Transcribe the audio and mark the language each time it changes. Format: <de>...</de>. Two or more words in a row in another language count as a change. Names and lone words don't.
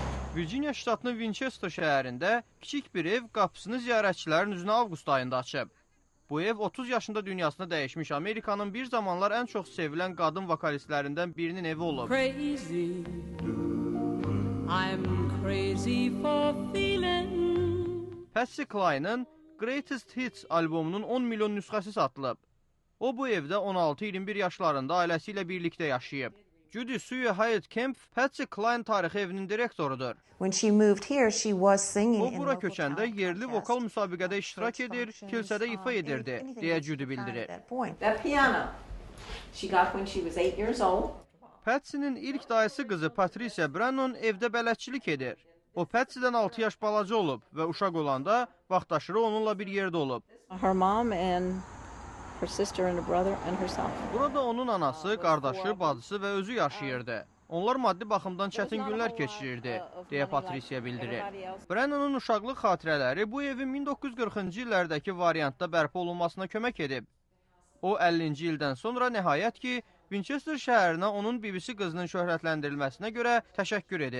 <az>Virginia ştatının Winchester şəhərində kiçik bir ev qapısını ziyarətçilərin üzünə avqust ayında açıb. Bu ev 30 yaşında dünyasını dəyişmiş Amerikanın bir zamanlar ən çox sevilən qadın vokalistlərindən birinin evi olub.</az> <en>Crazy, I'm crazy for feeling.</en> <az>Patsy Cline'ın Greatest Hits albomunun 10 milyon nüsxəsi satılıb. O bu evdə 16-21 yaşlarında ailəsi ilə birlikdə yaşayıb. Judy Sue Hyatt Kemp Patsy Cline tarixi evinin direktorudur.</az> <en>When she moved here, she was singing</en> <az>O bura köçəndə yerli vokal müsabiqədə iştirak edir, kilsədə ifa edirdi, deyə Judy bildirir.</az> <en>That piano she got when she was 8 years old.</en> <az>Patsy'nin ilk dayısı qızı Patricia Brannon evdə bələdçilik edir. O Patsy'dən 6 yaş balaca olub və uşaq olanda vaxtaşırı onunla bir yerdə olub.</az> <en>Her mom and her sister and her brother and herself.</en> <az>Burada onun anası, qardaşı, bacısı və özü yaşayırdı. Onlar maddi baxımdan çətin günlər keçirirdi, deyə Patricia bildirir. Brennan'ın uşaqlıq xatirələri bu evin 1940-cı illərdəki variantda bərpa olunmasına kömək edib. O 50-ci ildən sonra nəhayət ki, Winchester şəhərinə onun BBC qızının şöhrətləndirilməsinə görə təşəkkür edir.</az>